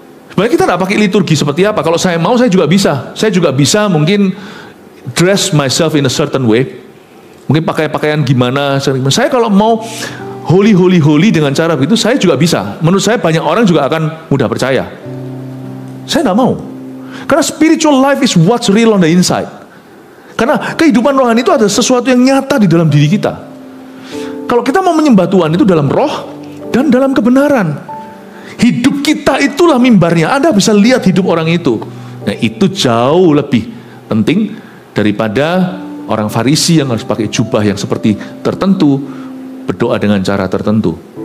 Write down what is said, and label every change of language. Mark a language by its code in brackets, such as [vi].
[id] Sebenarnya kita tidak pakai liturgi seperti apa. Kalau saya mau, saya juga bisa. Saya juga bisa mungkin [en] dress myself in a certain way. [id] Mungkin pakai pakaian gimana. Saya kalau mau holy dengan cara begitu, saya juga bisa. Menurut saya banyak orang juga akan mudah percaya. Saya nggak mau. Karena [en] spiritual life is what's real on the inside. [id] Karena kehidupan rohani itu ada sesuatu yang nyata di dalam diri kita. Kalau kita mau menyembah Tuhan itu dalam roh dan dalam kebenaran. Hidup kita itulah mimbarnya. Anda bisa lihat hidup orang itu. Nah, itu jauh lebih penting daripada orang Farisi yang harus pakai jubah yang seperti tertentu, berdoa dengan cara tertentu.